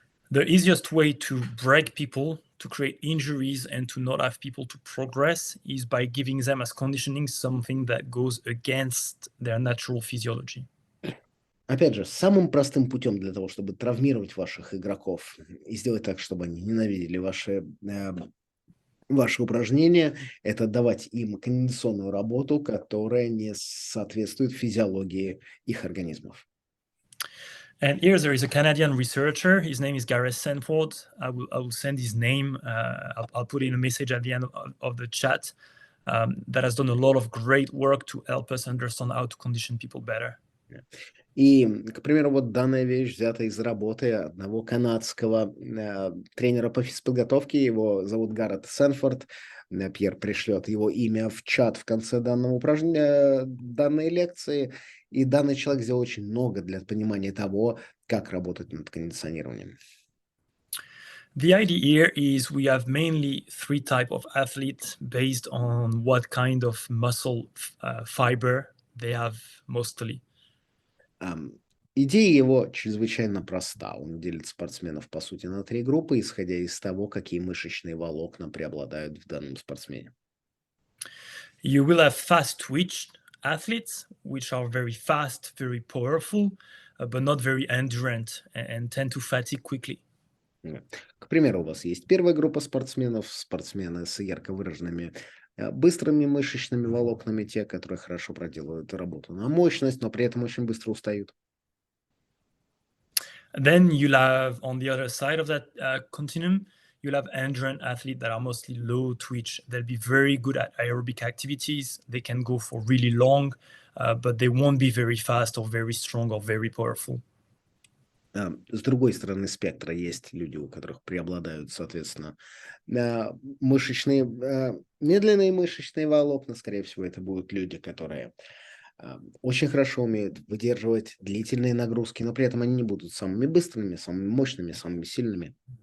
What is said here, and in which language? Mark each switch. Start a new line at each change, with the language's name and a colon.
English: The easiest way to break people, to create injuries, and to not have people to progress is by giving them as conditioning something that goes against their natural physiology.
Russian: Опять же, самым простым путем для того, чтобы травмировать ваших игроков и сделать так, чтобы они ненавидели ваши упражнения, это давать им координационную работу, которая не соответствует физиологии их организмов.
English: And here there is a Canadian researcher. His name is Gareth Sanford. I will send his name. I'll put in a message at the end of the chat. That has done a lot of great work to help us understand how to condition people better.
Russian: И, к примеру, вот данная вещь взята из работы одного канадского тренера по физподготовке. Его зовут Гаррет Сэнфорд. Пьер пришлет его имя в чат в конце данного упражнения, данной лекции. И данный человек сделал очень много для понимания того, как работать над кондиционированием.
English: The idea here is we have mainly three types of athletes based on what kind of muscle fiber they have mostly.
Russian: Идея его чрезвычайно проста. Он делит спортсменов, по сути, на 3 группы, исходя из того, какие мышечные волокна преобладают в данном спортсмене.
English: You will have fast twitch athletes, which are very fast, very powerful, but not very endurant and tend to fatigue quickly.
Russian: К примеру, у вас есть первая группа спортсменов, спортсмены с ярко выраженными быстрыми мышечными волокнами, те, которые хорошо проделывают работу на мощность, но при этом очень быстро устают.
English: Then you'll have on the other side of that continuum, you'll have endurance athletes that are mostly low twitch. They'll be very good at aerobic activities. They can go for really long, but they won't be very fast or very strong or very powerful.
Russian: С другой стороны спектра есть люди, у которых преобладают, соответственно, медленные мышечные волокна. Скорее всего, это будут люди, которые очень хорошо умеют выдерживать длительные нагрузки, но при этом они не будут самыми быстрыми, самыми мощными, самыми сильными.